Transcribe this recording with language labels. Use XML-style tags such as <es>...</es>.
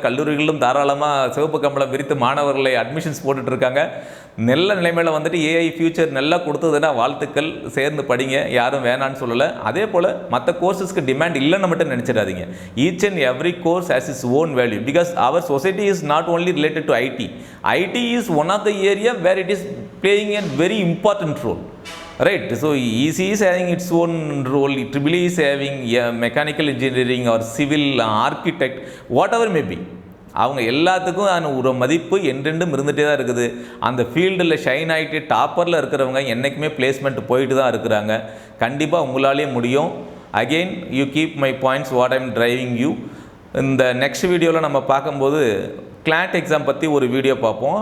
<ta>கல்லூரிகளிலும் தாராளமாக சிவப்பு கம்பளம் விரித்து மாணவர்களை அட்மிஷன்ஸ் போட்டுட்ருக்காங்க. நல்ல நிலைமையில் வந்துட்டு ஏஐ ஃபியூச்சர் நல்லா கொடுத்ததுன்னா வாழ்த்துக்கள், சேர்ந்து படிங்க, யாரும் வேணான்னு சொல்லலை. அதே போல் மற்ற கோர்ஸஸ்க்கு டிமாண்ட் இல்லைன்னு மட்டும் நினச்சிடாதீங்க.</ta> <en>Each and every course has its own value because our society is not only related to IT. IT is one of the area where it is playing a very important role, right? So ECE is having its own role, EEE is having mechanical engineering or civil architect, whatever may be.</en> <ta>அவங்க எல்லாத்துக்கும் ஒரு மதிப்பு என்றென்றும் இருந்துகிட்டே தான் இருக்குது. அந்த ஃபீல்டில் ஷைன் ஆகிட்டு டாப்பரில் இருக்கிறவங்க என்றைக்குமே பிளேஸ்மெண்ட் போயிட்டு தான் இருக்கிறாங்க. கண்டிப்பாக உங்களாலேயே முடியும்.</ta> <en>Again you keep my points what I'm driving you.</en> <ta>இந்த நெக்ஸ்ட் வீடியோவில் நம்ம பார்க்கும்போது கிளாட் எக்ஸாம் பற்றி ஒரு வீடியோ பார்ப்போம்.</ta>